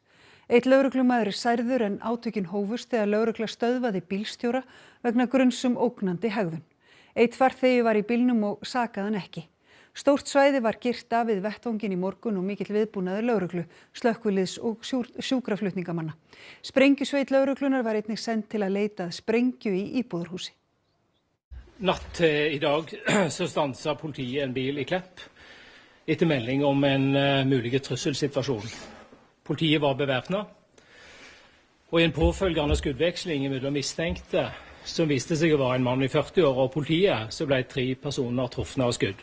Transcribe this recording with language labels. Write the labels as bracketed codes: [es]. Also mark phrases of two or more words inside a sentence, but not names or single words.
[is] Einn lögreglumaður er særður en átökin hófust þegar lögregla stöðvaði bílstjóra vegna gruns ógnandi hegðun. Einn farþegi var í bílnum og sakaði hann ekki. Stórt svæði var girt af við vettvanginn í morgun og mikill viðbúnaður lögreglu, slökkviliðs og sjúkraflutningamanna. Sprengjusveit lögreglunar var einnig send til að leita að sprengju í íbúðarhúsi. [no] Natt i dag så stansa politiet en bil i Klepp etter melding om en mulig trusselsituasjon. Politiet var bevæpnet, og i en påfølgende skuddveksling mellom mistenkte som viste seg å være en mann i 40 år og politiet, så ble 3 personer truffet av skudd.